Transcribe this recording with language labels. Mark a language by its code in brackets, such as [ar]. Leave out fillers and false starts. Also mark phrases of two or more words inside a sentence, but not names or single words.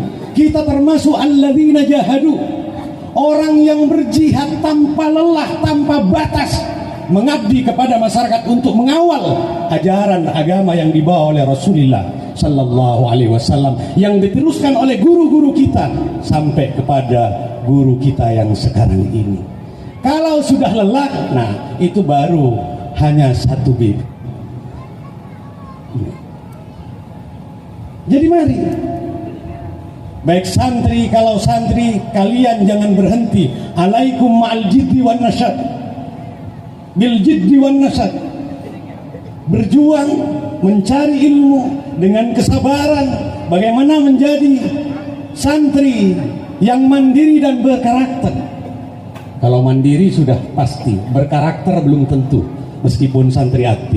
[id] Kita termasuk [ar] الذين جاهدوا, [id] orang yang berjihad tanpa lelah, tanpa batas, mengabdi kepada masyarakat untuk mengawal ajaran agama yang dibawa oleh Rasulullah [ar] صلى الله عليه وسلم, [id] yang diteruskan oleh guru-guru kita sampai kepada guru kita yang sekarang ini. Kalau sudah lelah, nah itu baru hanya 1 BB. Jadi mari, baik santri, kalau santri kalian jangan berhenti. [ar] عليكم مع الجد والنشاط، بالجد والنشاط. [id] Berjuang mencari ilmu dengan kesabaran, bagaimana menjadi santri yang mandiri dan berkarakter. Kalau mandiri sudah pasti, berkarakter belum tentu, meskipun santri aktif.